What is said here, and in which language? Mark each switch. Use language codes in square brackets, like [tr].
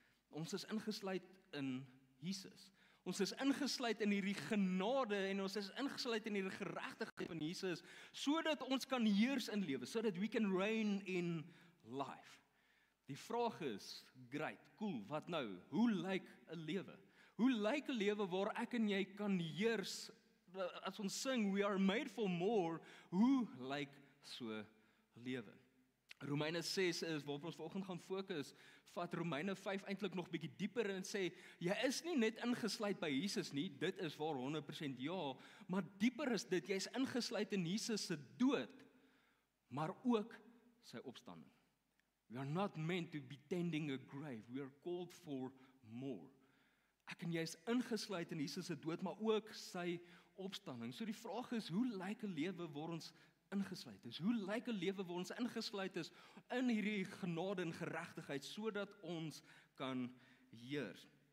[af] Ons is ingesluit in Jesus. Ons is ingesluit in hierdie genade en ons is ingesluit in hierdie geregtigheid van Jesus, sodat ons kan heers in lewe, sodat [en] we can reign in life. [af] Die vraag is, great, cool, wat nou? Hoe lyk 'n lewe? Hoe lyk 'n lewe waar ek en jy kan heers? As ons sing, [en] we are made for more, [af] hoe lyk so lewe? Romeine 6 is waarop ons vanoggend gaan fokus, vat Romeine 5 eintlik nog bietjie dieper en sê, jy is nie net ingesluit by Jesus nie, dit is waar 100% ja, maar dieper is dit, jy is ingesluit in Jesus se dood, maar ook sy opstanding. [en] We are not meant to be tending a grave, we are called for more. [af] Ek en jy is ingesluit in Jesus se dood, maar ook sy opstanding. So die vraag is, hoe lyk 'n lewe waar ons ingesluit is? Hoe lyk 'n lewe waar ons ingesluit is in hierdie genade en geregtigheid, sodat ons kan heers?